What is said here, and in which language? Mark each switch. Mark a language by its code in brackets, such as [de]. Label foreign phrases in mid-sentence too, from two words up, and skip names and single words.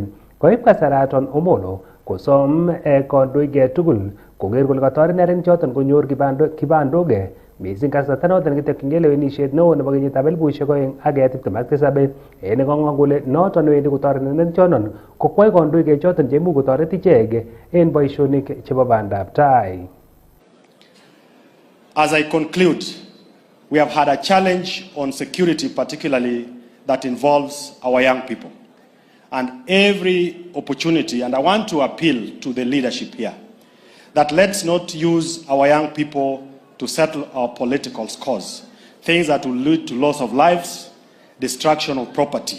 [kln] Koib kasaraton Omolo kosom kandoik tugul koker kole katoret neranik choton konyor kibandok missing kasarta noton kitokyingei lewenisiet neo nebo kenyitab 2027 en kong'wa kole noton newendi kotoret neranik choton kokwai kandoik choton cheimuch kotoret ichek en boisionik chebo bandab tai. [en] As I conclude, we have had a challenge on security, particularly that involves our young people. And every opportunity, and I want to appeal to the leadership here, that let's not use our young people to settle our political scores, things that will lead to loss of lives, destruction of property.